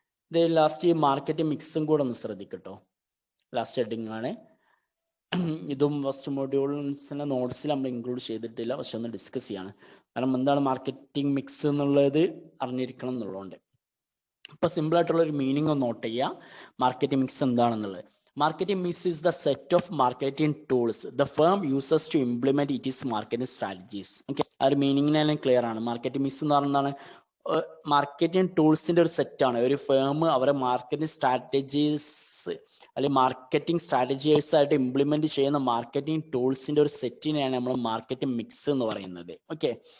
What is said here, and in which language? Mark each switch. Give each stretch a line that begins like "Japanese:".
Malayalam: ഇത് ലാസ്റ്റ് ഈ മാർക്കറ്റിംഗ് മിക്സും കൂടെ ഒന്ന് ശ്രദ്ധിക്കട്ടോ. ലാസ്റ്റ് ഹെഡിങ് ആണ്. ഇതും ഫസ്റ്റ് മൊഡ്യൂൾസിന്റെ നോട്ട്സിൽ നമ്മൾ ഇൻക്ലൂഡ് ചെയ്തിട്ടില്ല, പക്ഷെ ഒന്ന് ഡിസ്കസ് ചെയ്യാണ്. കാരണം എന്താണ് മാർക്കറ്റിംഗ് മിക്സ് എന്നുള്ളത് അറിഞ്ഞിരിക്കണം എന്നുള്ളതുകൊണ്ട്. അപ്പൊ സിമ്പിൾ ആയിട്ടുള്ള ഒരു മീനിങ് ഒന്ന് നോട്ട് ചെയ്യുക. മാർക്കറ്റിംഗ് മിക്സ് എന്താണെന്നുള്ളത്.
English: Marketing mix is the set of marketing tools the firm uses to implement its marketing strategies.
Malayalam: Okay, ആ ഒരു മീനിങ്ങിനെല്ലാം ക്ലിയർ ആണ്. മാർക്കറ്റിംഗ് മിക്സ് എന്ന് പറയുന്നതാണ് മാർക്കറ്റിംഗ് ടൂൾസിന്റെ ഒരു സെറ്റ് ആണ്. ഒരു ഫേം അവരെ മാർക്കറ്റിംഗ് സ്ട്രാറ്റജീസ് അല്ലെങ്കിൽ മാർക്കറ്റിംഗ് സ്ട്രാറ്റജീസ് ആയിട്ട് ഇംപ്ലിമെന്റ് ചെയ്യുന്ന മാർക്കറ്റിംഗ് ടൂൾസിന്റെ ഒരു സെറ്റിനെയാണ് നമ്മൾ മാർക്കറ്റിംഗ് മിക്സ് എന്ന് പറയുന്നത്. ഓക്കെ.